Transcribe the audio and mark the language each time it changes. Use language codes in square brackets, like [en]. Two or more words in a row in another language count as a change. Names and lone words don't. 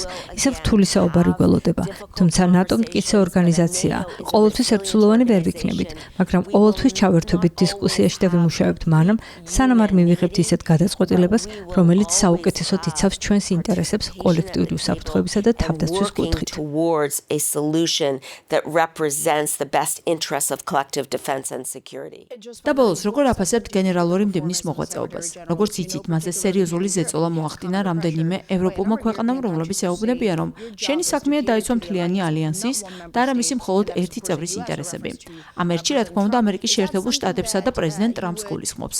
[ka] ისევ რთული საუბარი გველოდება, თუმცა ნატო მტკიცე ორგანიზაციაა. ყოველთვის ერთსულოვანი ვერ ვიქნებით, მაგრამ ყოველთვის ჩავერთვებით დისკუსიაში და ვიმუშავებთ მანამ, სანამ არ მივიღებთ ისეთ გადაწყვეტილებას, რომელიც საუკეთესოდ იცავს ჩვენს ინტერესებს კოლექტიური უსაფრთხოებისა და თავდაცვის კუთხით. [en] Towards a solution that represents the best interests of collective defense and security. [ka] და ბოლოს, როგორ აფასებთ გენერალური მდივნის მოღვაწეობას? როგორც იცით, მასზე სერიოზული ზეწოლა მოახდინა რამდენიმე ევროპულმა ქვეყანამ, რომლებიც ეუბნებიან, რომ შენი საქმეა დაიცვა მთლიანი ალიანსის და არა მისი მხოლოდ ერთი წევრის ინტერესები. ამ ერთში, რა თქმა უნდა, ამერიკის შეერთებულ შტატებსა და პრეზიდენტ ტრამპს გულისხმობს.